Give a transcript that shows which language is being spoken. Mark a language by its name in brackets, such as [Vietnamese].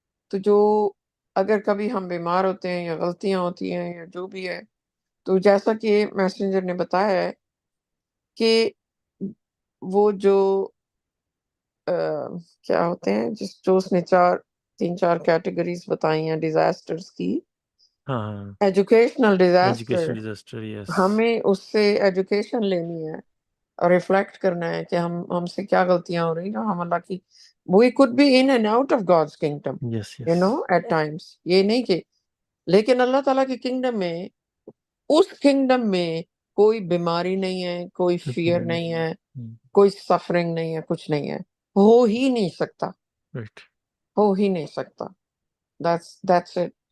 [Urdu] تو جو اگر کبھی ہم بیمار ہوتے ہیں یا غلطیاں ہوتی ہیں یا جو بھی ہے، تو جیسا کہ میسنجر نے بتایا ہے کہ وہ جو کیا ہوتے ہیں جو اس نے 3-4 کیٹیگریز بتائی ہیں ڈیزاسٹرز کی. [English] Educational disaster, disaster. Yes. [Urdu] ہمیں اس سے ایجوکیشن لینی ہے اور ریفلیکٹ کرنا ہے کہ ہم سے کیا غلطیاں ہو رہی ہیں. ہم اللہ کی [English] we could be in and out of God's kingdom, yes. at times. [Urdu] یہ نہیں کہ لیکن اللہ تعالیٰ کی کنگڈم میں، اس کنگڈم میں کوئی بیماری نہیں ہے، کوئی فیئر نہیں ہے، کوئی سفرنگ نہیں ہے، کچھ نہیں ہے، ہو ہی نہیں سکتا. ہو ہی نہیں سکتا. [English] That's it.